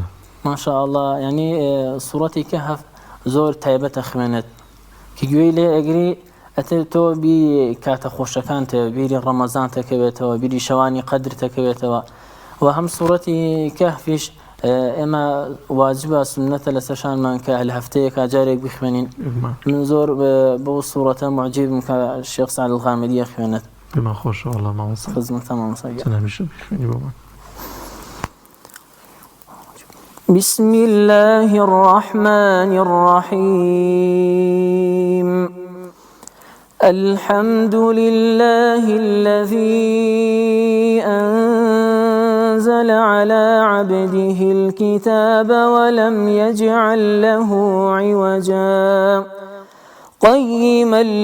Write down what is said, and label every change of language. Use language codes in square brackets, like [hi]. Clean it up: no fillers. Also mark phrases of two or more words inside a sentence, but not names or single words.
[ckb] ماشاءڵڵا ینی سوورەتی کەهف زۆر تایبەتە خوێنێت کە گوێی لێ ئەگری ئەتر تۆ بی کاتە خۆشەکانتەوە بیری ڕەمەزان تەکەوێتەوە بیری شەوانی قەدر تەکەوێتەوە و هەم سوورەتی کەهفیش ئێمە واجبە سنەتە لە سەرشانمان کە لە هەفتەیەکە جارێک بخوێنین. من زۆر بۆ سوورەتە معجبم کە شێخ سەعد الغامدیە خوێنێت. پێمان خۆشە وەڵڵا مامۆستا خزمەتە مامۆستا هەمیشە بخوێنی بۆمان. [ar] بسم الله الرحمن الرحيم الحمد لله الذي أنزل على عبده الكتاب ولم يجعل له عوجا قيما